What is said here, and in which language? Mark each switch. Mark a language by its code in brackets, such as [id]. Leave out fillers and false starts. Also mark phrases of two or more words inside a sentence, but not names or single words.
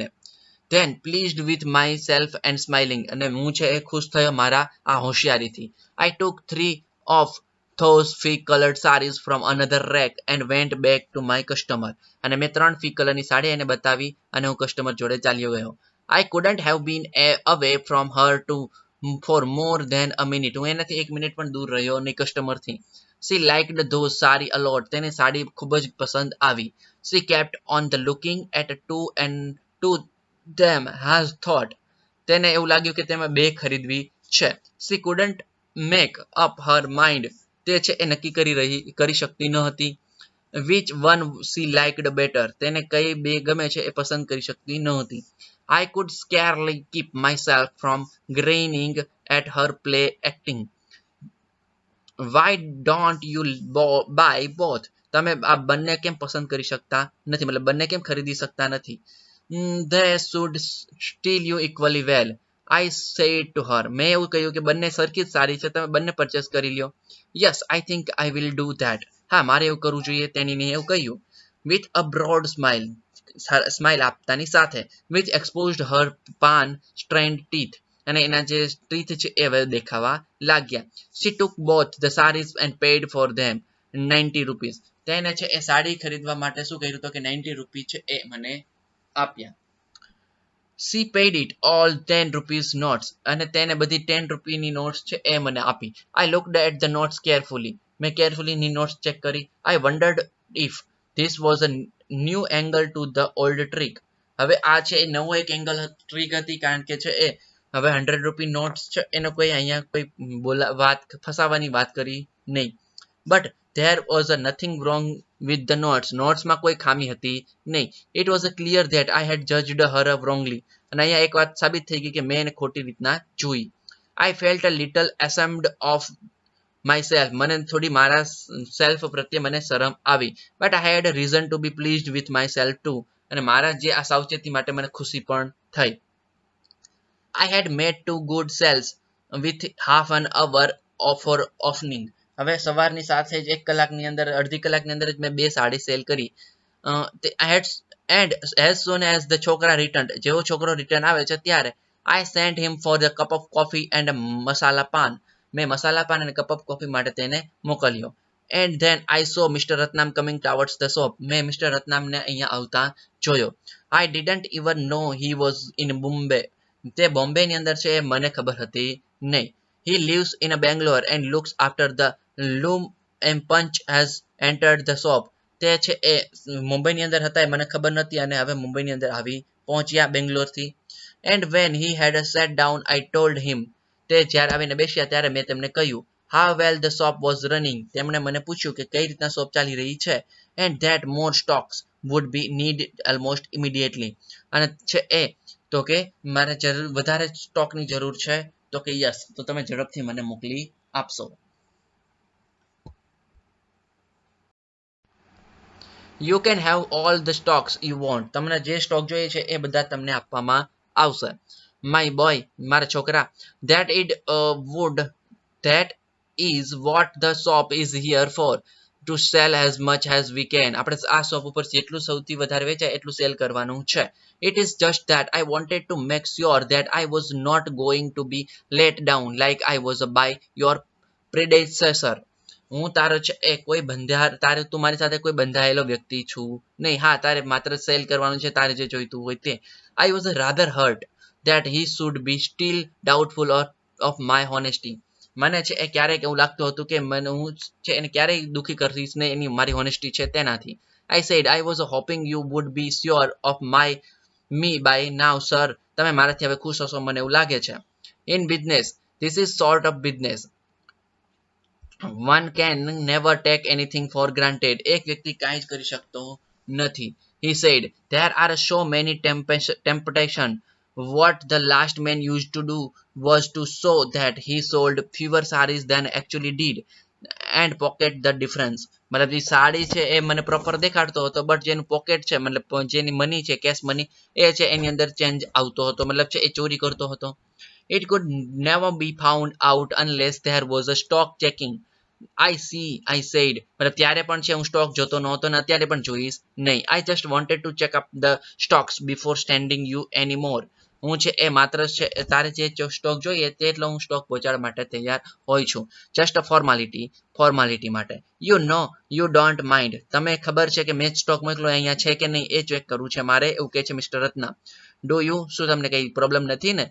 [en] Then pleased with myself and smiling. [gu] અને હું છે એ ખુશ થયો મારા આ હોશિયારીથી. [en] I took 3 of those fig colored sarees from another rack and went back to my customer. [gu] અને મેં 3 ફિગ કલરની સાડી એને બતાવી અને હું કસ્ટમર જોડે ચાલ્યો ગયો. [en] I couldn't have been away from her for more than a minute. [gu] હું એનાથી 1 મિનિટ પણ દૂર રહ્યો નહીં કસ્ટમરથી. [en] She liked those saree a lot. [gu] તેને સાડી ખૂબ જ પસંદ આવી. [en] She kept on the looking at two and two them has thought. [gu] તેને એવું લાગ્યું કે તેમાં બે ખરીદવી છે. [en] She couldn't make up her mind. [gu] તે છે એ નક્કી કરી શકતી ન હતી. [en] Which one she liked better. [gu] તેને કઈ બે ગમે છે એ પસંદ કરી શકતી ન હતી. [en] I could scarcely keep myself from grinning at her play acting. Why don't you buy both? [gu] તમે આ બંને કેમ પસંદ કરી શકતા નથી, મતલબ બંને કેમ ખરીદી શકતા નથી? [en] They should steal you equally well. I said to her. [gu] મેં એવું કહ્યું કે બંને સરખી જ સારી છે, તમે બંને પરચેસ કરી લ્યો. [en] Yes, I think I will do that. [gu] હા, મારે એવું કરવું જોઈએ, તેણીને એવું કહ્યું. [en] With a broad smile [gu] આપતાની સાથે. [en] Which exposed her pan strained teeth. [gu] અને એના જે ટીથ છે એ દેખાવા લાગ્યા. [en] She took both the sarees and paid for them 90 rupees. [gu] તેને છે એ સાડી ખરીદવા માટે શું કર્યું તો કે 90 રૂપિયા છે એ મને આપ્યા. [en] She paid it all 10 rupees notes. [gu] અને તેને બધી 10 રૂપિયાની નોટ્સ છે એ મને આપી. [en] I looked at the notes carefully. [gu] મેં carefully ની નોટ્સ ચેક કરી. [en] I wondered if this was a new angle to the old trick. [gu] હવે આ છે એ નવો એક એંગલ ટ્રીક હતી, કારણ કે છે એ હવે 100 રૂપિયા નોટ્સ છે એનો કોઈ અહીંયા કોઈ વાત ફસાવાની વાત કરી નહીં. [en] બટ there was nothing wrong with the [gu] નોટ્સમાં કોઈ ખામી હતી નહીં. [en] It was clear that I had judged her wrongly. [gu] અને અહીંયા એક વાત સાબિત થઈ ગઈ કે મેં એને ખોટી રીતના જોઈ. [en] I felt a little ashamed of myself. [gu] મને થોડી મારા સેલ્ફ પ્રત્યે મને શરમ આવી. [en] But I had a reason to be pleased with myself too. [gu] અને મારા જે આ સાવચેતી માટે મને ખુશી પણ થઈ. [en] I had made 2 good sales with half an hour for opening. [gu] હવે સવારની સાથે જ 1 કલાકની અંદર અડધી કલાકની અંદર જ મેં 2 સાડી સેલ કરી. [en] And as soon as the છોકરા returned, [gu] જેવો છોકરો રિટર્ન આવે છે ત્યારે [en] I sent him for the cup of coffee and a masala pan. [gu] મેં મસાલા પાન અને [en] cup of coffee [gu] માટે તેને મોકલ્યો. [en] And then I saw Mr. Ratnam coming towards the shop. [gu] મેં મિસ્ટર રત્નામને અહીંયા આવતા જોયો. [en] I didn't even know he was in Bombay. [gu] તે બોમ્બેની અંદર છે એ મને ખબર હતી નહીં. [en] He lives in a Bangalore and looks after the loom and punch has entered the shop. [gu] તે છે એ મુંબઈની અંદર હતા એ મને ખબર નથી અને હવે મુંબઈની અંદર આવી પહોંચ્યા બેંગ્લોરથી. [en] And when he had sat down I told him. [gu] તે જ્યારે આવીને બેસ્યા ત્યારે મેં તેમને કહ્યું [en] how well the shop was running. [gu] તેમણે મને પૂછ્યું કે કઈ રીતના શોપ ચાલી રહી છે. [en] And that more stocks would be needed almost immediately. [gu] અને છે એ તો કે મારે વધારે સ્ટોકની જરૂર છે. તો કે યસ, તો તમે ઝડપથી મને મોકલી આપશો. [en] You can have all the stocks you want. [gu] તમને જે સ્ટોક જોઈએ છે એ બધા તમને આપવામાં આવશે. [en] My boy, [gu] મારા છોકરા, [en] that is what the shop is here for, to sell as much as we can. [gu] આપણે આ શોપ ઉપર જેટલું સૌથી વધારે વેચાય એટલું સેલ કરવાનું છે. [en] It is just that I wanted to make sure that I was not going to be let down like I was by your predecessor. [gu] હું તારો છે એ કોઈ તારે તું મારી સાથે કોઈ બંધાયેલો વ્યક્તિ છું નહીં. હા, તારે માત્ર સેલ કરવાનું છે, તારે જે જોઈતું હોય તે. [en] I was rather hurt that he should be still doubtful of my honesty. [gu] મને છે એ ક્યારેક એવું લાગતું હતું કે મને હું છે એને ક્યારેય દુઃખી કરીશ ને એની મારી હોનેસ્ટી છે તેનાથી. [en] I said I was hoping you would be sure of me by now, sir. [gu] તમે મારાથી હવે ખુશ હશો મને એવું લાગે છે. [en] In business, this is sort of business. One can never take anything for granted. [gu] એક વ્યક્તિ કાંઈ જ કરી શકતો નથી. [en] He said, there are so many temptation. What the last man used to do was to show that he sold fewer sarees than actually did and pocket the difference. [gu] મતલબ જે સાડી છે એ મને પ્રોપર દેખાડતો હતો, બટ જેનું પોકેટ છે મતલબ જેની મની છે, [en] cash money, [gu] એ છે એની અંદર ચેન્જ આવતો હતો, મતલબ છે એ ચોરી કરતો હતો. [en] It could never be found out unless there was a stock checking. I said, [gu] મતલબ ત્યારે પણ છે હું સ્ટોક જોતો નહોતો ને અત્યારે પણ જોઈશ નહીં. [en] I just wanted to check up the stocks before standing you anymore. [gu] હું છે એ માત્ર છે તારે જે સ્ટોક જોઈએ તેટલો હું સ્ટોક પહોંચાડવા માટે તૈયાર હોય છું. [en] Just a formality માટે. You don't mind. [gu] તમે ખબર છે કે મેં સ્ટોક મોકલો અહીંયા છે કે નહીં એ ચેક કરવું છે મારે, એવું કહે છે મિસ્ટર રત્ના. [en] Do you, [gu] શું તમને કઈ પ્રોબ્લેમ નથી ને?